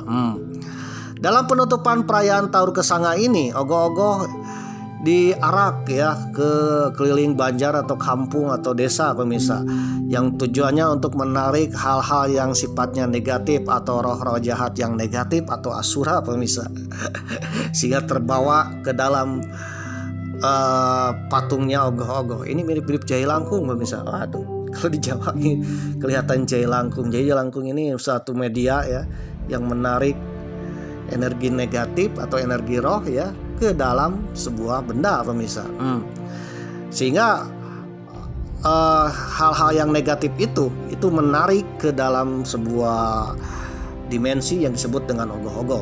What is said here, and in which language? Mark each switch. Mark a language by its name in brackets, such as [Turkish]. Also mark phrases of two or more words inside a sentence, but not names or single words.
[Indonesian] Dalam penutupan perayaan Taur Kesanga ini, ogoh-ogoh diarak ya ke keliling banjar atau kampung atau desa, pemirsa, yang tujuannya untuk menarik hal-hal yang sifatnya negatif atau roh-roh jahat yang negatif atau asura, pemirsa, sehingga terbawa ke dalam patungnya ogoh-ogoh. Ini mirip-mirip jahe langkung, pemirsa. Waduh, kalau di Jawa ini kelihatan jahe langkung. Jahe langkung ini satu media ya yang menarik energi negatif atau energi roh ya ke dalam sebuah benda, pemirsa. Sehingga hal-hal yang negatif itu menarik ke dalam sebuah dimensi yang disebut dengan ogoh-ogoh.